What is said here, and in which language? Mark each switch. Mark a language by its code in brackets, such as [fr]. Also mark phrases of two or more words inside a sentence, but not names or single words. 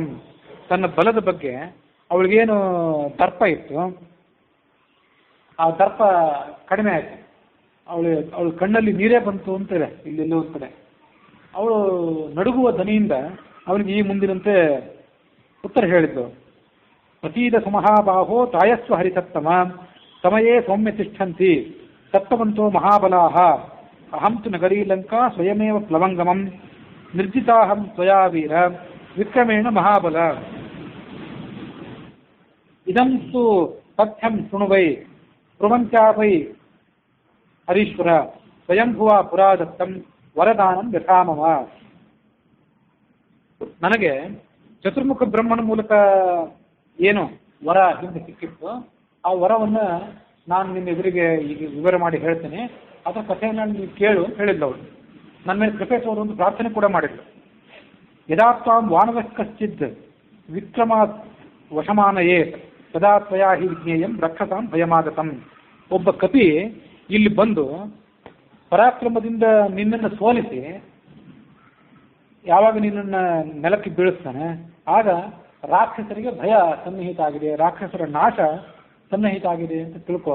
[kn] ತನ್ನ ಬಲದ ಬಗ್ಗೆ ಅವಳಿಗೇನು ದರ್ಪ ಇತ್ತು, ಆ ದರ್ಪ ಕಡಿಮೆ ಆಯಿತು. ಅವಳ ಕಣ್ಣಲ್ಲಿ ನೀರೇ ಬಂತು ಅಂತಿದೆ ಇಲ್ಲೆಲ್ಲೋ ಒಂದು ಕಡೆ. ಅವಳು ನಡುಗುವ ದನಿಯಿಂದ ಅವನಿಗೆ ಈ ಮುಂದಿನಂತೆ ಉತ್ತರ ಹೇಳಿದ್ದು. [sa] ಪ್ರತೀದ ಸುಮಹಾಬಾಹೋ ತಾಯಸ್ವ ಹರಿಸತ್ತಮ ಸಮಯೇ ಸೌಮ್ಯ ತಿಷ್ಠಂತಿ ಸತ್ತವಂತೋ ಮಹಾಬಲಾಹ ಅಹಂ ತು ನಗರೀ ಲಂಕಾ ಸ್ವಯಮೇವ ಪ್ಲವಂಗಮಂ ನಿರ್ಜಿತಾಹಂ ತ್ವಯಾ ವೀರ ವಿಕ್ರಮೇಣ ಮಹಾಬಲ. ಇದಂ ತು ಸತ್ಯಂ ಶೃಣುವೈ ಪ್ರವಂಚಾವೈ ಹರೀಶ್ವರ ಸ್ವಯಂಭುವ ಪುರಾದತ್ತಂ ವರದಾನಂ ಯಥಾಮವ. [kn] ನನಗೆ ಚತುರ್ಮುಖ ಬ್ರಹ್ಮನ ಮೂಲಕ ಏನು ವರ ಹಿಂದೆ ಸಿಕ್ಕಿತ್ತು, ಆ ವರವನ್ನು ನಾನು ನಿನ್ನ ಎದುರಿಗೆ ಈಗ ವಿವರ ಮಾಡಿ ಹೇಳ್ತೇನೆ, ಅದರ ಕಥೆಯನ್ನು ನೀವು ಕೇಳು ಅಂತ ಹೇಳಿದ್ಲು ಅವಳು. ನನ್ನ ಮೇಲೆ ಕೃಪೆ ತೋರು ಒಂದು ಪ್ರಾರ್ಥನೆ ಕೂಡ ಮಾಡಿದ್ಲು. [sa] ಯದಾ ತ್ವಾಂ ವಾನರಃ ಕಶ್ಚಿದ್ ವಿಕ್ರಮಾತ್ ವಶಮಾನಯೇ ತದಾ ತ್ವಯಾ ಹಿ ವಿಜ್ಞೇಯಂ ರಕ್ಷಸಾಂ ಭಯಮಾಗತಂ. [kn] ಒಬ್ಬ ಕಪಿ ಇಲ್ಲಿ ಬಂದು ಪರಾಕ್ರಮದಿಂದ ನಿನ್ನನ್ನು ಸೋಲಿಸಿ ಯಾವಾಗ ನಿನ್ನನ್ನು ನೆಲಕ್ಕೆ ಬೀಳಿಸ್ತಾನೆ ಆಗ ರಾಕ್ಷಸರಿಗೆ ಭಯ ಸನ್ನಿಹಿತ ಆಗಿದೆ, ರಾಕ್ಷಸರ ನಾಶ ಸನ್ನಿಹಿತ ಆಗಿದೆ ಅಂತ ತಿಳ್ಕೋ.